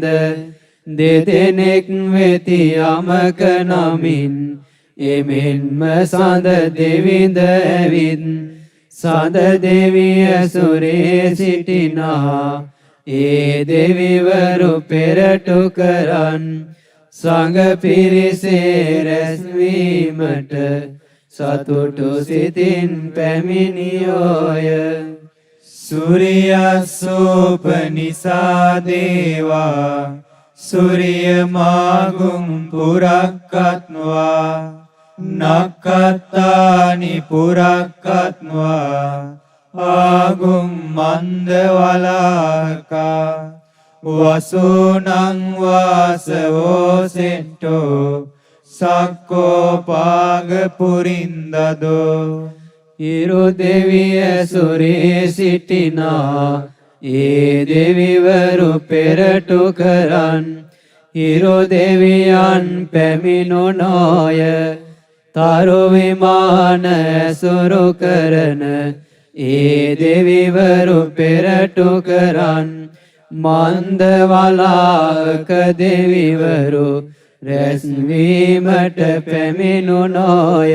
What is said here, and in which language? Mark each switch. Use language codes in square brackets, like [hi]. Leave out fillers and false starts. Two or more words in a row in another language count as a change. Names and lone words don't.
[si] දෙදෙනෙක් වෙති යමක නමින් එමෙන්ම සඳ දෙවිඳ ඇවිත් සඳ දෙවිය සුරේ සිටිනා ඒ දෙවිවරු පෙරටු කරන් සංඝ පිරිසේ රැස්වීමට සතුටු සිතින් පැමිණියෝය. [pi] සුරියස්සෝපනිසා දේවා සුරිය මාගුම් පුරක්කත්වා නක්කත්තානි පුරක්කත්වා ආගුම් මන්දවලාකා වසුනං වාසවෝ සෙට්ටෝ සක්කෝ පාග පුරින්දදෝ. [si] ඉරු දෙවිය සුරේ සිටිනා ඒ දෙවිවරු පෙරටු කරන් ඉරු දෙවියන් පැමිණුණෝය. තරු විමාන ඇසුරු කරන ඒ දෙවිවරු පෙරටු කරන් මන්දවලාක දෙවිවරු රැස්වීමට පැමිණුණෝය.